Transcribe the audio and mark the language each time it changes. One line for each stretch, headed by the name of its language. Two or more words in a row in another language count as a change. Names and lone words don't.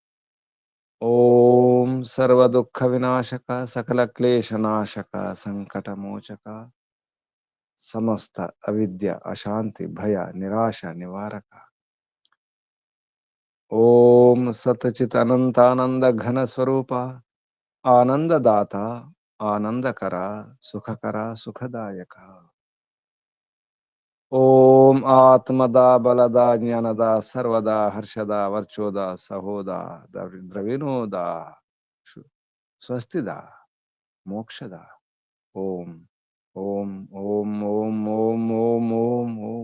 Hindi: ओम सर्व दुख विनाशक, सकल क्लेश नाशक, संकट मोचक, समस्त अविद्या, अशांति, भय, निराशा निवारक। ओम सतचित अनंतानंद घन स्वरूप, आनंददाता, आनंदकरा, सुखकरा, सुखदायक।
Sanskrit: ఓం ఆత్మదా బలదా జ్ఞానదా సర్వదా హర్షదా వర్చోదా సహోదా ద్రవిణోదా స్వస్తిదా మోక్షదా. ఓం ఓం ఓం ఓం ఓం ఓం ఓం ఓం.